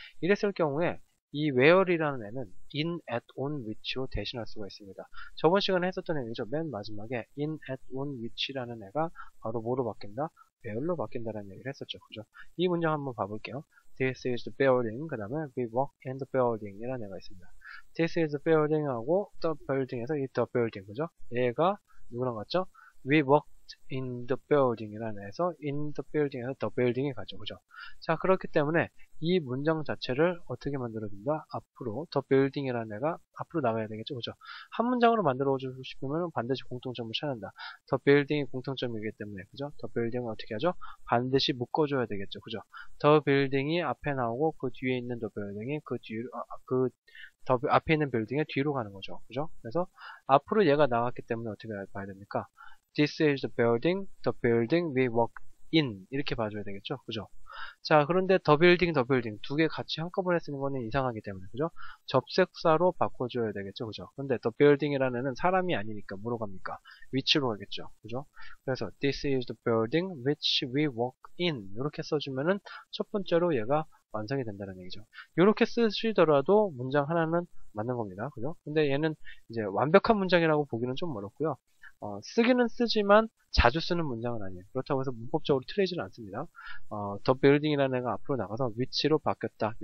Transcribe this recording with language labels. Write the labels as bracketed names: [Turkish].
[Korean] 이랬을 경우에 이 where이라는 애는 in, at, on, which로 대신할 수가 있습니다. 저번 시간에 했었던 얘기죠. 맨 마지막에 in, at, on, which라는 애가 바로 뭐로 바뀐다? where로 바뀐다라는 얘기를 했었죠. 그죠? 이 문장 한번 봐볼게요. [English] This is the building. [Korean] 그 다음에 [English] we walk in the building [Korean] 이라는 애가 있습니다. [English] This is the building [Korean] 하고 [English] the building에서 이 the building. [Korean] 그죠? 얘가 누구랑 같죠? [English] We walk in the building [Korean] 이라는 애에서 [English] in the building에서 the building이 가죠. [Korean] 그죠? 자, 그렇기 때문에 이 문장 자체를 어떻게 만들어준다? 앞으로 the building이라는 애가 앞으로 나가야 되겠죠. 그죠? 한 문장으로 만들어주고 싶으면 반드시 공통점을 찾는다. the building이 공통점이기 때문에 그죠? the building을 어떻게 하죠? 반드시 묶어줘야 되겠죠. 그죠? the building이 앞에 나오고 그 뒤에 있는 the building이 그 뒤로 더 앞에 있는 빌딩의 뒤로 가는 거죠. 그죠? 그래서 앞으로 얘가 나갔기 때문에 어떻게 봐야 됩니까? [English] This is the building we walk in. [Korean] 이렇게 봐줘야 되겠죠? 그죠? 자, 그런데 the building 두 개 같이 한꺼번에 쓰는 거는 이상하기 때문에, 그죠? 접속사로 바꿔줘야 되겠죠? 그죠? 근데 the building이라는 애는 사람이 아니니까 뭐로 갑니까? 위치로 가겠죠? 그죠? 그래서 [English] this is the building which we walk in. [Korean] 이렇게 써주면은 첫 번째로 얘가 완성이 된다는 얘기죠. 이렇게 쓰시더라도 문장 하나는 맞는 겁니다. 그죠? 근데 얘는 이제 완벽한 문장이라고 보기는 좀 어렵고요. 쓰기는 쓰지만 자주 쓰는 문장은 아니에요. 그렇다고 해서 문법적으로 틀리지는 않습니다. the building이라는 애가 앞으로 나가서 위치로 바뀌었다.